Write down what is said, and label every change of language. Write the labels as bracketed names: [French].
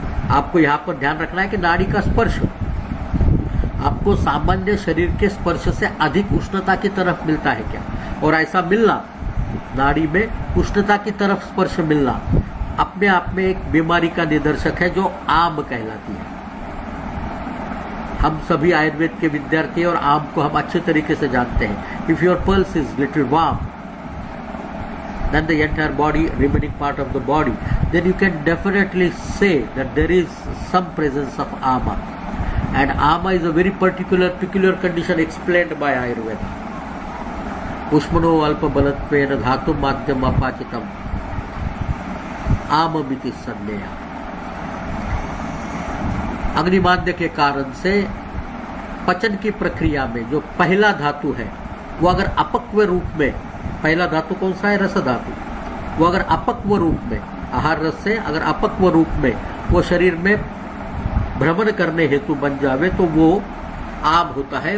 [Hindi] आपको यहाँ पर ध्यान रखना है कि नाड़ी का स्पर्श आपको सामान्य शरीर के स्पर्श से अधिक उष्णता की तरफ मिलता है क्या? और ऐसा मिलना, नाड़ी में उष्णता की तरफ स्पर्श मिलना अपने आप में एक बीमारी का निदर्शक है जो आम कहलाती है। हम सभी आयुर्वेद के विद्यार्थी हैं और आम को हम अच्छे तरीके से जानते हैं. [English] If your pulse is little warm than the entire body, remaining part of the body, then you can definitely say that there is some presence of ama. And ama is a very peculiar condition explained by Ayurveda. [Sanskrit] Ushmano alpa balattvena dhatum madhyam apachitam आममिति संज्ञा. [Hindi] अग्निमाद्य के कारण से पचन की प्रक्रिया में जो पहला धातु है वो अगर अपक्व रूप में, पहला धातु कौन सा है? रस धातु. वो अगर अपक्व रूप में, आहार रस से अगर अपक्व रूप में वो शरीर में भ्रमण करने हेतु बन जावे तो वो आम होता है.